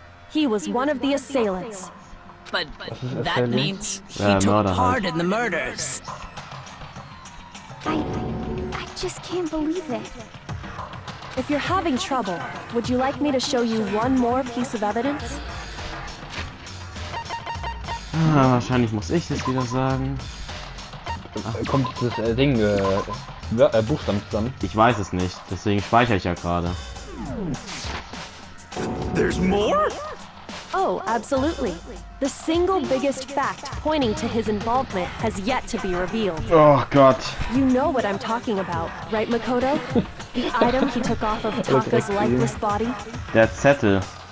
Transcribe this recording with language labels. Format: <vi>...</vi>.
<en>He was one of the assailants. But that means he Yeah, took murder, part in the murders. I just can't believe it. If you're having trouble, would you like me to show you one more piece of evidence?</en> <de>Ah, wahrscheinlich muss ich das wieder sagen. Kommt das Buchstaben zusammen? Ich weiß es nicht, deswegen speichere ich ja gerade.</de> <en>There's more? Oh, absolutely. The single biggest fact pointing to his involvement has yet to be revealed.</en> <de>Oh Gott.</de> <en>You know what I'm talking about, right, Makoto? The item he took off of Taka's lifeless body?</en> <de>Der Zettel.</de>